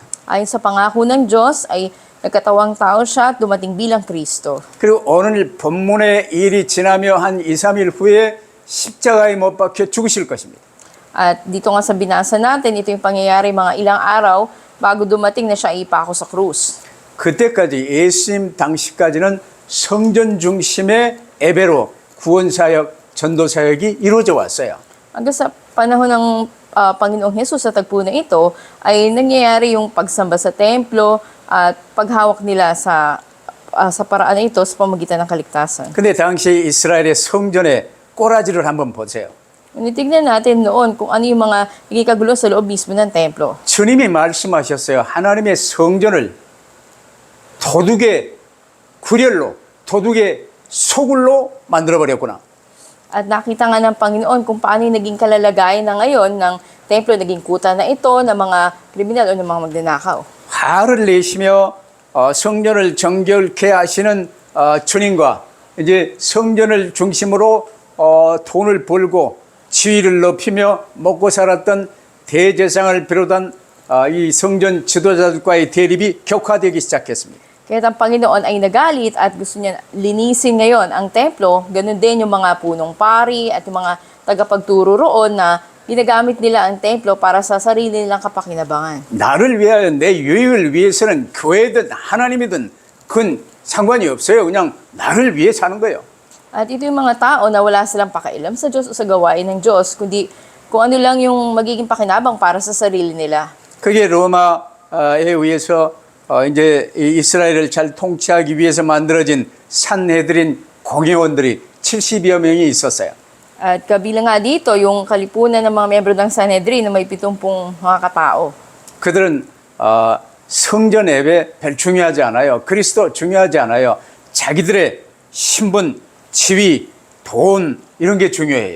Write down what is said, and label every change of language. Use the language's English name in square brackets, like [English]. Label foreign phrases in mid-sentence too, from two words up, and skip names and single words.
[Filipino] Ayon sa pangako ng Diyos ay nagkatawang tao siya at dumating bilang Kristo. [Korean] 그리고 오늘 본문의 일이 지나며 한 2, 3일 후에 십자가에 못 박혀 죽으실 것입니다. [Filipino] At dito nga sa binasa natin, ito yung pangyayari mga ilang araw bago dumating na siya ipako sa krus. [Korean] 그때까지 예수님 당시까지는 성전 중심의 예배로 구원사역, 전도사역이 이루어져 왔어요. [Filipino] Hanggang sa panahon ng Panginoong Hesus sa tagpo na ito, ay nangyayari yung pagsamba sa templo at paghawak nila sa paraan na ito sa pamagitan ng kaligtasan. [Korean] 근데 당시 이스라엘의 성전의 꼬라지를 한번 보세요. [Filipino] Tignan natin noon kung ano yung mga nagkikagulo sa loob mismo ng templo. [Korean] 주님이 말씀하셨어요. 하나님의 성전을 도둑의 구렬로, 도둑의 소굴로 만들어버렸구나. [Filipino] At nakita nga ng Panginoon kung paano yung naging kalalagayan na ngayon ng templo, naging kuta na ito ng mga kriminal o ng mga magnanakaw. [Korean] 화를 내시며 성전을 정결케 하시는 주님과 이제 성전을 중심으로 돈을 벌고 지위를 높이며 먹고 살았던 대제사장을 비롯한 이 성전 지도자들과의 대립이 격화되기 시작했습니다. [Filipino] Kaya ang Panginoon ay nagalit at gusto niya linisin ngayon ang templo. Ganun din yung mga punong pari at yung mga tagapagturo roon na ginagamit nila ang templo para sa sarili nilang kapakinabangan. [Korean] 나를 위하여 내 유익을 위해서는 교회든 하나님이든 그건 상관이 없어요. 그냥 나를 위해 사는 거예요. [Filipino] At ito yung mga tao na wala silang pakialam sa Diyos o sa gawain ng Diyos, kundi kung ano lang yung magiging pakinabang para sa sarili nila. [Korean] 그게 로마에 의해서 이제 이스라엘을 잘 통치하기 위해서 만들어진 산헤드린 공회원들이 70여 명이 있었어요. [Filipino] At kabilang nga dito, yung kalipunan ng mga miyembro ng Sanhedrin na may 70 mga katao. [Korean] 그들은 성전 예배 별 중요하지 않아요. 그리스도 중요하지 않아요. 자기들의 신분, 지위, 돈 이런 게 중요해요.